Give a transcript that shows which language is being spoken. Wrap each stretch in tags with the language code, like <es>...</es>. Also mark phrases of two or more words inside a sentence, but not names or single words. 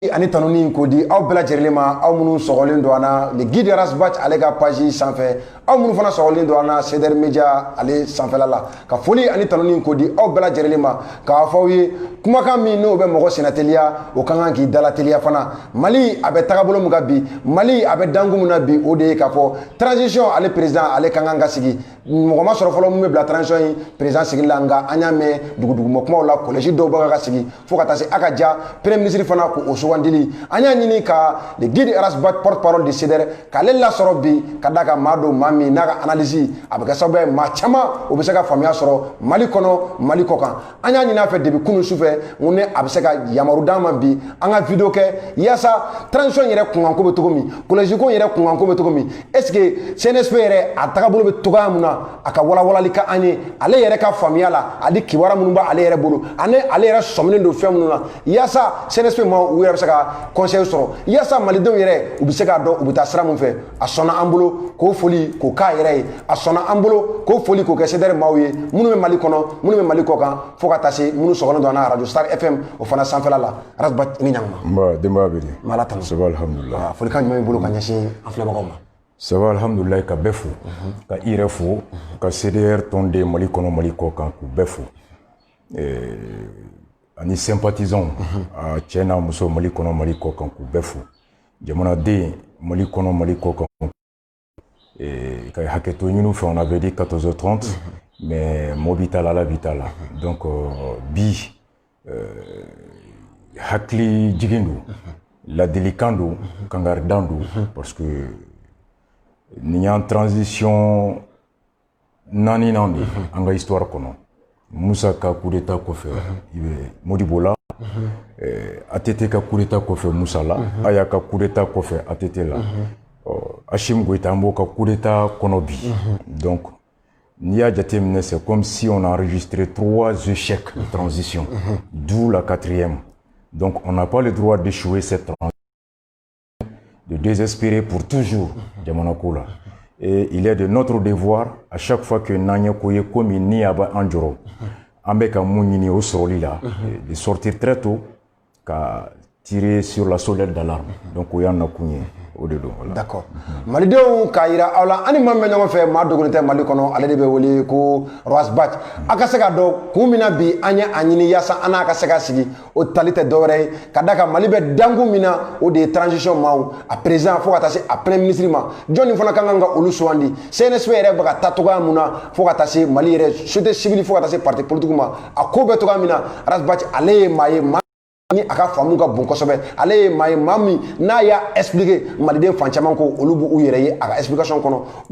<bm>ani tanuni ko di aw bɛɛ lajɛlen ma aw minnu sɔgɔlen don an na</bm> <fr>le guide</fr> <bm>Rasbach ale ka page sanfɛ aw minnu fana sɔgɔlen don an na CDR Media ale sanfɛla la ka foli ani tanuni ko di aw bɛɛ lajɛlen ma k'a fɔ aw ye kumakan min n'o bɛ mɔgɔ senateliya o ka kan k'i dalateliya fana Mali a bɛ tagabolo min kan bi Mali a bɛ dangu min na bi o de ye k'a fɔ transition ale président ale ka kan ka sigi mɔgɔ ma sɔrɔ fɔlɔ mun bɛ bila transition in président sigili la nka an y'a mɛn duguduguma kumaw la collège dɔw bɛ ka sigi fo ka taa se a ka ja</bm> <fr>premier ministre</fr> <bm>fana ko o sugandili an y'a ɲini ka</bm> <fr>le guide</fr> <bm>Rasbach</bm> <fr>porte-parole de</fr> <bm>CDR k'ale lasɔrɔ bi ka da ka maa don maa min n'a ka analyse a bɛ kɛ sababu ye maa caman o bɛ se ka faamuya sɔrɔ Mali kɔnɔ Mali kɔ kan an y'a ɲini a fɛ depuis kunun sufɛ n ne a bɛ se ka yamaru d'an ma bi an ka video kɛ yaasa transition yɛrɛ kunkanko bɛ cogo min collège ko yɛrɛ kunkanko bɛ cogo min</bm> <fr>est ce que</fr> <bm>CNSP yɛrɛ a tagabolo bɛ cogoya min na a ka walawalali ka an ye ale yɛrɛ ka faamuya la ani kibaruya minnu b'ale yɛrɛ bolo ani ale yɛrɛ sɔminen don fɛn minnu na yaasa CNSP ma u yɛrɛ bɛ se ka conseil sɔrɔ yaasa malidenw yɛrɛ u bɛ se k'a dɔn u bɛ taa sira min fɛ a sɔnna an bolo k'o foli k'o k'a yɛrɛ ye a sɔnna an bolo k'o foli k'o kɛ CDR maaw ye minnu bɛ Mali kɔnɔ minnu bɛ Mali kɔ kan fo ka taa se minnu sɔgɔlen don an na radio Star FM o fana sanfɛla la Rasbach i ni ɲankuma. Nba denbaya bɛ di. Ala tanu.</bm> <fr>Ça va</fr> <ar>alhamdulilah.</ar> <bm>Folikan jumɛn b'i bolo ka ɲɛsin an filɛbagaw ma.</bm> <fr>Ça va</fr> <bm>alhamdulilah ka bɛɛ fo ka i yɛrɛ fo ka CDR tɔnden Mali kɔnɔ Mali kɔ kan k'u bɛɛ fo ani sympathisants a cɛ n'a muso Mali kɔnɔ Mali kɔ kan k'u bɛɛ fo jamanaden Mali kɔnɔ Mali kɔ kan ka hakɛto ɲini fɛ</bm> <fr>on avait dit 14h30 mais</fr> <bm>mɔbi t'a la ala bi t'a la donc bi hakili jigin don ladilikan don kangaridan don</bm> <fr>parce que</fr> <bm>nin y'an transition naaninan de an ka histoire kɔnɔ Musa ka</bm> <fr>coup d'état</fr> <bm>kɔfɛ i bɛ Modibo la ATT ka</bm> <fr>coup d'état</fr> <bm>kɔfɛ Musa la Aya ka</bm> <fr>coup d'état</fr> <bm>kɔfɛ ATT la Hashim Goïta an b'o ka</bm> <fr>coup d'état</fr> <bm>kɔnɔ bi donc n'i y'a jateminɛ</bm> <fr>c'est comme si on a enregistré 3 échecs de transition d'où la 4e donc on n'a pas le droit d'échouer cette transition de désespérer pour toujours</fr> <bm>jamana ko la</bm> <fr>et il est de notre devoir à chaque fois que</fr> <bm>n'an ye ko ye ko min ni a bɛ an jɔrɔ an bɛ ka mun ɲini o sɔrɔli la</bm> <fr>de sortir très tôt ka tirer sur la sonnette d'alarme donc</fr> <bm>o y'an nakun ye o de don</bm> <fr>voilà. D'accord.</fr> <bm>Malidenw k'a yira aw la ani maa min bɛ ɲɔgɔn fɛ maa dogolen tɛ Mali kɔnɔ ale de bɛ wele ko Rasbach a ka se ka dɔn kun min na bi an ye a ɲini yaasa an n'a ka se ka sigi o tali tɛ dɔwɛrɛ ye ka da kan Mali bɛ dangu min na o de ye transition maaw a président fo ka taa se a</bm> <fr>premier ministre</fr> <bm>ma jɔnni fana ka kan ka olu sugandi CNSP yɛrɛ bɛ ka taa cogoya min na fo ka taa se Mali yɛrɛ</bm> <fr>société civile</fr> <bm>fo ka taa se</bm> <fr>parti politique</fr> <bm>ma a ko bɛ cogoya min na Rasbach ale ye maa ye ni a ka faamu ka bon kosɛbɛ ale ye maa ye maa min n'a y'a expliquer maliden fan caman ko olu b'u yɛrɛ ye a ka explication kɔnɔ</bm>